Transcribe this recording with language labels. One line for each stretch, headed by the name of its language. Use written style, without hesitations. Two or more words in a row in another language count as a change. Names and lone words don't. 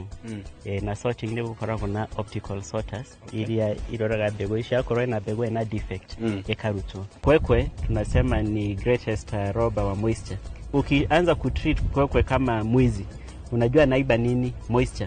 Kikuyu: Na sorting ni gukoragwo na
English: optical sorters
Kikuyu: iria iroraga mbegu ici akorwo na mbegu ina defect ikarutwo.
Swahili: Kwekwe tunasema ni
English: greatest robber
Swahili: wa moisture. Ukianza kutreat kwekwe kama mwizi, unajua naiba nini?
English: Moisture.